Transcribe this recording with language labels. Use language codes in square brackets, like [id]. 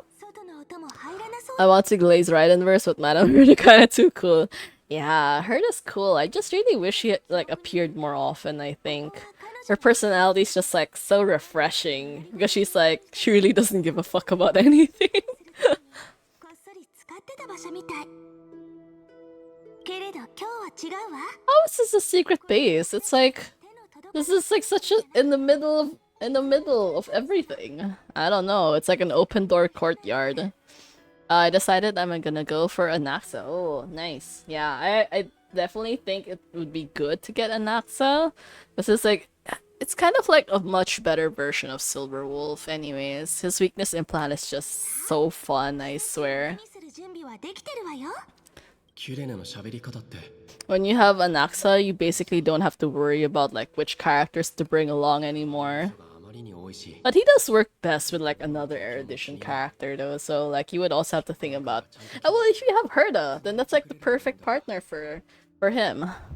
[ja] 外の音も入らなそう [en] I want to glaze right in verse with Madame Herta, kind of too cool. Yeah, Herta's cool. I just really wish she had, like appeared more often. I think her personality's just like so refreshing because she's like she really doesn't give a fuck about anything. [ja] こっそり使ってた場所みたいけれど今日は違うわ [en] How is this a secret base? It's like [ja] 手の届か [en] this is like such a in the middle of everything. I don't know. It's like an open door courtyard. I decided I'm gonna go for Anaxa. Oh, nice. Yeah, I definitely think it would be good to get Anaxa. This is like, it's kind of like a much better version of Silver Wolf anyways. His weakness implant is just so fun, I swear. [ja] にする準備はできてるわよキュレネの喋り方って [en] When you have Anaxa, you basically don't have to worry about like which characters to bring along anymore. [ja] あまりに多いし [en] But he does work best with like another erudition character though, so like you would also have to think about, oh well, if you have Herta, then that's like the perfect partner for him.